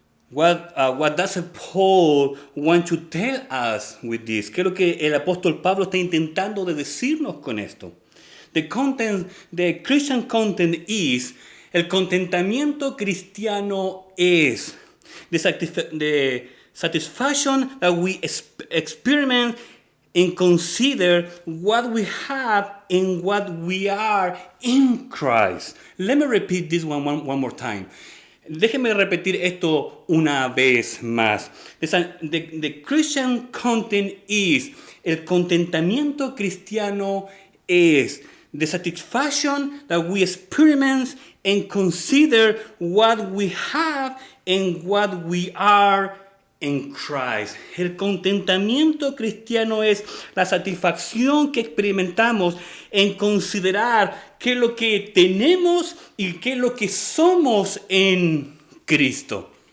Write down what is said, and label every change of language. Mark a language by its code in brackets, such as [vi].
[en] What does Paul want to tell us with this? [es] ¿Qué es lo que el apóstol Pablo está intentando de decirnos con esto? [en] The Christian content is, [es] el contentamiento cristiano es [en] the satisfaction that we experiment and consider what we have and what we are in Christ. Let me repeat this one more time. [es] Déjeme repetir esto una vez más. [en] The Christian content is, [es] el contentamiento cristiano es [en] the satisfaction that we experience and consider what we have and what we are in Christ. [es] El contentamiento cristiano es la satisfacción que experimentamos en considerar qué es lo que tenemos y qué es lo que somos en Cristo.